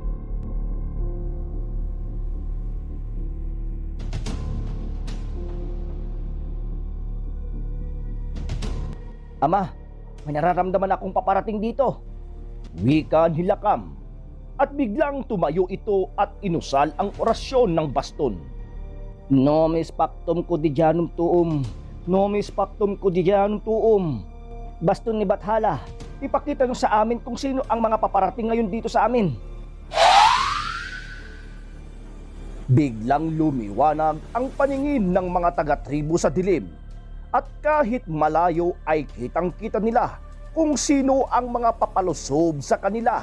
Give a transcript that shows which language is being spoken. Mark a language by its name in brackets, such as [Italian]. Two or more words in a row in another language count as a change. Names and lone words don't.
[Filipino] Ama, may nararamdaman akong paparating dito. Wika ni Lakam, at biglang tumayo ito at inusal ang orasyon ng baston. [Latin] Nomis pactum quotidianum tuum. Nomis pactum quotidianum tuum. [Filipino] Baston ni Bathala, ipakita nyo sa amin kung sino ang mga paparating ngayon dito sa amin. Biglang lumiwanag ang paningin ng mga taga-tribu sa dilim. At kahit malayo ay kitang-kita nila kung sino ang mga papalusob sa kanila.